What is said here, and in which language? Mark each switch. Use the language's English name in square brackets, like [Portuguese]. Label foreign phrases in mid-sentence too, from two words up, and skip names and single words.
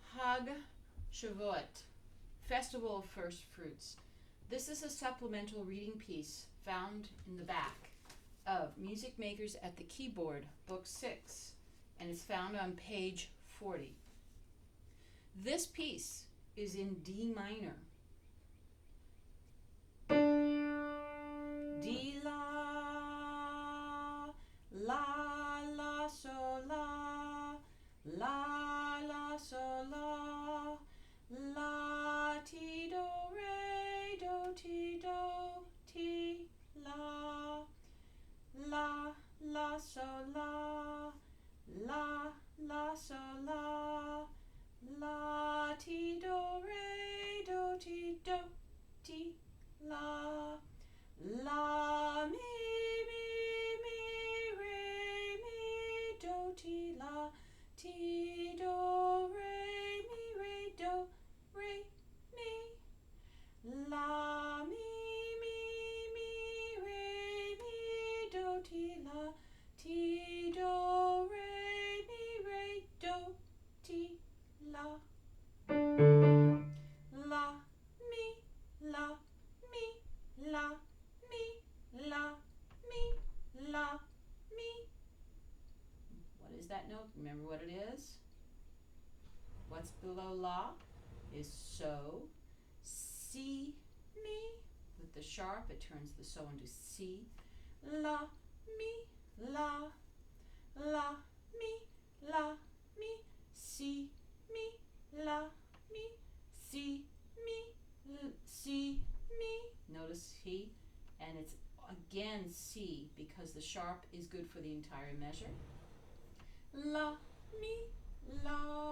[English] Hag Shuvuot, Festival of First Fruits. This is a supplemental reading piece found in the back of Music Makers at the Keyboard, Book 6, and it's found on page 40. This piece is in D minor. D, la, la, la, so, la, so, la, ti, do, re, do, ti, la, so, la, so, la, ti, do, re, do, ti, la, mi, re, mi, do, ti, do, re, mi, la, mi, re, mi, do, ti, do, re, do, ti, la, mi, la, mi, la, mi, la, mi, la, mi. What is that note? Remember what it is? What's below la is so. Si, mi. With the sharp, it turns the so into si. La, mi, si, mi, si, mi. Notice he, and it's again si because the sharp is good for the entire measure. La, mi,